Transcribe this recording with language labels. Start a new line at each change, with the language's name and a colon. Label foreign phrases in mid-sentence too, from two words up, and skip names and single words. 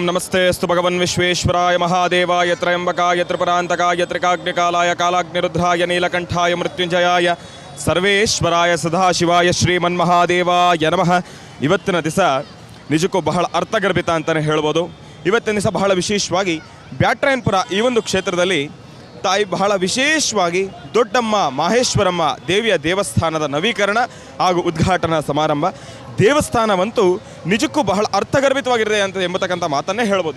Sanskrit: ನಮಸ್ತೆಸ್ತು ಭಗವನ್ ವಿಶ್ವೇಶ್ವರಾಯ ಮಹಾದೇವಾಯ ತ್ರಯಂಬಕಾಯ ತ್ರಿಪುರಾಂತಕಾಯ ತ್ರಿಕಾಗ್ನಿಕಾಲಾಯ ಕಾಲಾಗ್ನಿರುದ್ರಾಯ ನೀಲಕಂಠಾಯ ಮೃತ್ಯುಂಜಯಾಯ ಸರ್ವೇಶ್ವರಾಯ ಸದಾಶಿವಾಯ ಶ್ರೀಮನ್ಮಹಾದೇವಾಯ ನಮಃ.
Kannada: ಇವತ್ತಿನ ದಿವಸ ನಿಜಕ್ಕೂ ಬಹಳ ಅರ್ಥಗರ್ಭಿತ ಅಂತಲೇ ಹೇಳ್ಬೋದು. ಇವತ್ತಿನ ದಿವಸ ಬಹಳ ವಿಶೇಷವಾಗಿ ಬ್ಯಾಟ್ರಾಯನಪುರ ಈ ಒಂದು ಕ್ಷೇತ್ರದಲ್ಲಿ ತಾಯಿ ಬಹಳ ವಿಶೇಷವಾಗಿ ದೊಡ್ಡಮ್ಮ ಮಾಹೇಶ್ವರಮ್ಮ ದೇವಿಯ ದೇವಸ್ಥಾನದ ನವೀಕರಣ ಹಾಗೂ ಉದ್ಘಾಟನಾ ಸಮಾರಂಭ. ದೇವಸ್ಥಾನವಂತೂ ನಿಜಕ್ಕೂ ಬಹಳ ಅರ್ಥಗರ್ಭಿತವಾಗಿದೆ ಅಂತ ಎಂಬತಕ್ಕಂಥ ಮಾತನ್ನೇ ಹೇಳ್ಬೋದು.